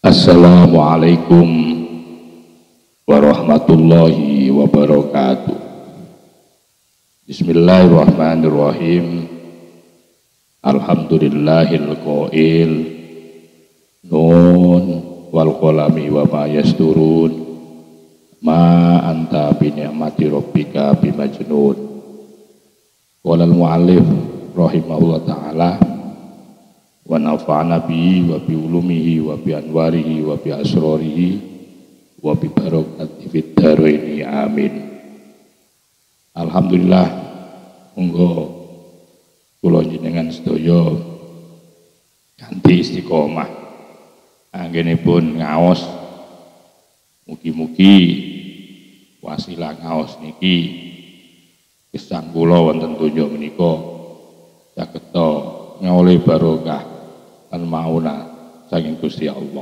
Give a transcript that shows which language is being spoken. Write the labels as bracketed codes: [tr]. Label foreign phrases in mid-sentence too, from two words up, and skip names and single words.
[ar] السلام عليكم ورحمة الله وبركاته. بسم الله الرحمن الرحيم. الحمد لله القائل ن والقلم وما يسطرون ما أنت بنعمة ربك بمجنون. قال المؤلف رحمه الله تعالى ونفعنا به وبعلومه وبأنواره وبأسراره وببركات في الدارين آمين. [jv] Alhamdulillah, monggo kula jenengan sedaya kanthi istiqomah anggenipun ngaos, mugi-mugi wasilah ngaos niki gesang kula wonten donya menika saged ngawuli barokah lan mauna saking Gusti Allah.